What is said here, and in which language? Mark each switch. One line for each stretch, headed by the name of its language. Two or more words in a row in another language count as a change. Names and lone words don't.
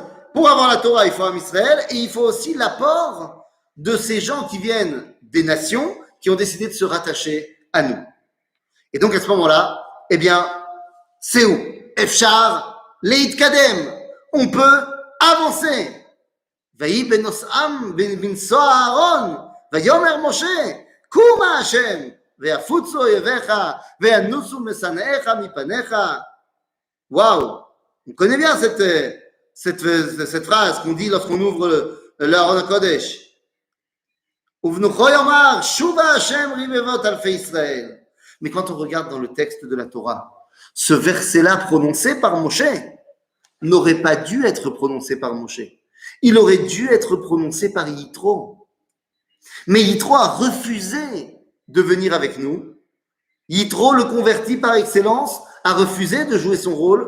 French: Pour avoir la Torah, il faut un Israël et il faut aussi l'apport de ces gens qui viennent des nations qui ont décidé de se rattacher à nous. Et donc à ce moment-là, eh bien, c'est où?
Hebrew: אפשר להתקדם.
French: On peut avancer.
Hebrew: ויהי בנוסעם בנסוע אהרון, ויאמר משה, קומה השם, ויפוצו אויביך, וינוסו משנאיך מפניך.
French: Waouh, on connaît bien cette phrase qu'on dit lorsqu'on ouvre l'Aaron Kodesh.
Hebrew: ובנחה יאמר, שובה השם רבבות אלפי ישראל.
French: Mais quand on regarde dans le texte de la Torah, ce verset-là prononcé par Moshe n'aurait pas dû être prononcé par Moshe. Il aurait dû être prononcé par Yitro. Mais Yitro a refusé de venir avec nous. Yitro, le converti par excellence, a refusé de jouer son rôle.